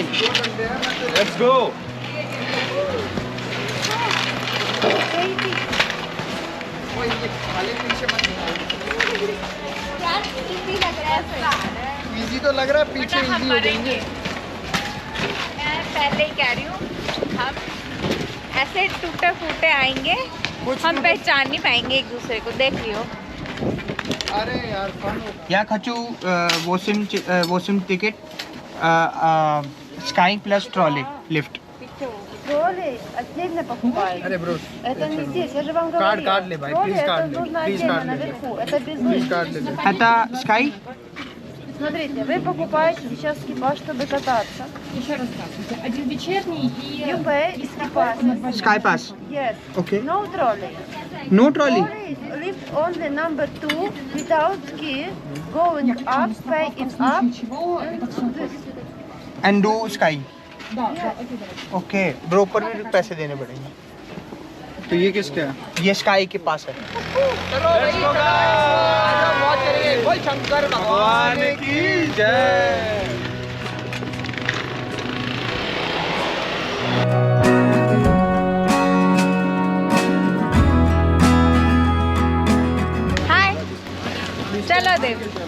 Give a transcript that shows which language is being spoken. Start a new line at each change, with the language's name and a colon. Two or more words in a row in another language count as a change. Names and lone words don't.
English: Let's go.
Hindi: यार इजी लग रहा है. इजी तो लग रहा है, पीछे हम इजी हो मरेंगे. जाएंगे. मैं पहले ही कह रही हूँ, हम ऐसे टूटे फूटे आएंगे, हम पहचान नहीं पाएंगे एक दूसरे को. देख लियो. अरे यार फन होगा.
Russian: Я хочу
English: 8 ticket, Sky plus trolley lift.
Russian: Тролли отдельно покупают.
Hindi: अरे ब्रो
Russian: Это не здесь, я же вам говорила.
Hindi: कार्ड ले भाई,
Russian: Тролли
Hindi: प्लीज
Russian: это
Hindi: कार्ड ले,
Russian: нужно
Hindi: प्लीज
Russian: отдельно
Hindi: कार्ड ले,
Russian: наверху. Это без
Hindi: प्लीज
Russian: них.
Hindi: कार्ड ले ले.
Russian: Это Sky? Смотрите, вы покупаете сейчас экипаж, чтобы кататься. Еще раз здравствуйте. Один вечерний и...
English: You pay экипаж. Sky pass. Yes. Okay. No trolley. No trolley. Trolley is lift only number 2 without key, going up, pay in up.
Russian: Ничего, это все.
English: And do Sky.
Russian: Да, окей, давай.
Hindi: Okay. Bro ऊपर भी पैसे देने पड़ेंगे. तो ये किसका है? ये स्काई के पास है। चलो मौज करेंगे। बोल शंकर भगवान की जय। हाय चलो देव